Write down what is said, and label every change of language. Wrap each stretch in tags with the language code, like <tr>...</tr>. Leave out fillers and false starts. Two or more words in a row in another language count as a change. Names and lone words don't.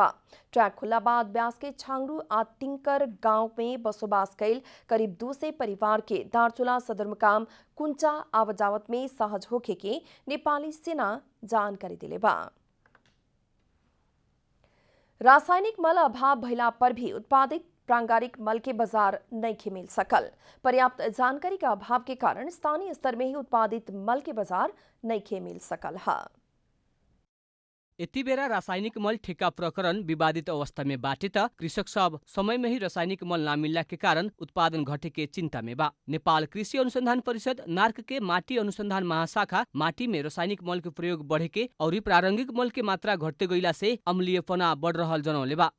<bho>ट्रैक खुला बाद ब्यास के छांगरू आ टिंकर गांव में बसोबास कैल करीब 200 परिवार के दार्चुला सदरमुकाम कुंचा आवत जावत में सहज होखे के नेपाली सेना जानकारी दिले बा। रासायनिक मल अभाव भइला पर भी उत्पादित प्रांगारिक मल के बाजार नहीं मिल सकल। पर्याप्त जानकारी का अभाव के कारण स्थानीय स्तर में ही उत्पादित मल के बाजार नहीं मिल सकल है। यति बेला रासायनिक मल ठेका प्रकरण विवादित अवस्था में बाटे त कृषक सब समय में ही रासायनिक मल ना मिलला के कारण उत्पादन घटे के चिंता में बा। नेपाल कृषि अनुसंधान परिषद नार्क के माटी अनुसंधान महाशाखा माटी में रासायनिक मल के प्रयोग बढ़े के और प्रारंभिक मल के मात्रा घटते गईला से अम्लीयपना बढ़ रहल जनौले बा।</bho>